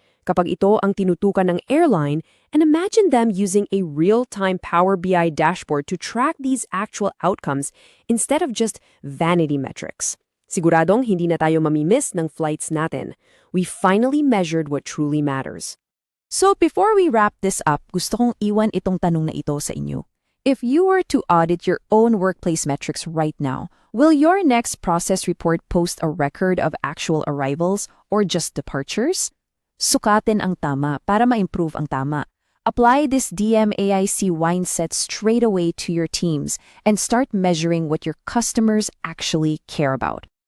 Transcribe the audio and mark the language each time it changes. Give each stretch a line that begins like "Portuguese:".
Filipino: Kapag ito ang tinutukan ng
English: airline, and imagine them using a real-time Power BI dashboard to track these actual outcomes instead of just vanity metrics.
Filipino: Siguradong hindi na tayo mamimiss ng flights natin.
English: We finally measured what truly matters. So before we wrap this up,
Filipino: gusto kong iwan itong tanong na ito sa inyo.
English: If you were to audit your own workplace metrics right now, will your next process report post a record of actual arrivals or just departures?
Filipino: Sukatin ang tama para ma-improve ang tama.
English: Apply this DMAIC mindset straight away to your teams and start measuring what your customers actually care about.